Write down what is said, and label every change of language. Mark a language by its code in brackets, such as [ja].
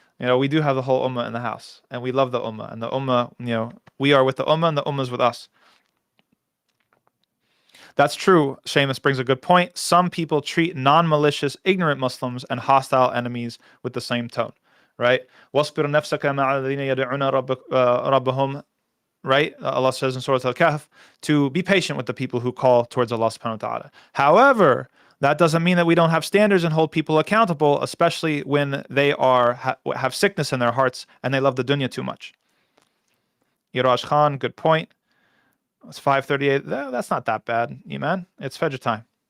[en] We do have the whole Ummah in the house, and we love the Ummah. And the Ummah, we are with the Ummah, and the Ummah is with us. That's true. Seamus brings a good point. Some people treat non-malicious, ignorant Muslims and hostile enemies with the same tone, right? [ar] وَاصْبِرْ نَفْسَكَ مَعَ الَّذِينَ يَدْعُونَ رَبَّهُم, [en] right? Allah says in Surah Al-Kahf to be patient with the people who call towards Allah subhanahu wa ta'ala. However, that doesn't mean that we don't have standards and hold people accountable, especially when they have sickness in their hearts and they love the dunya too much. Iraj Khan, good point. It's 5:38. That's not that bad, Iman. It's Fajr time.